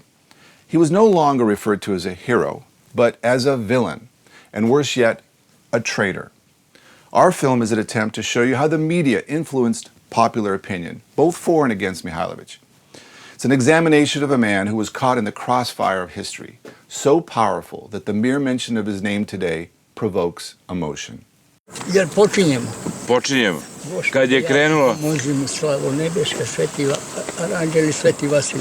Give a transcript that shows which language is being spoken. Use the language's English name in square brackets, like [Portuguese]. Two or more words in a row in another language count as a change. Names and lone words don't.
[English] He was no longer referred to as a hero, but as a villain, and worse yet, a traitor. Our film is an attempt to show you how the media influenced popular opinion, both for and against Mihailovich. It's an examination of a man who was caught in the crossfire of history, so powerful that the mere mention of his name today provokes emotion. [Serbian] Jer počinjemo. Počinjemo. Kad je krenulo... Možemo slavo nebeška, sveti aranđeli, sveti Vasilij.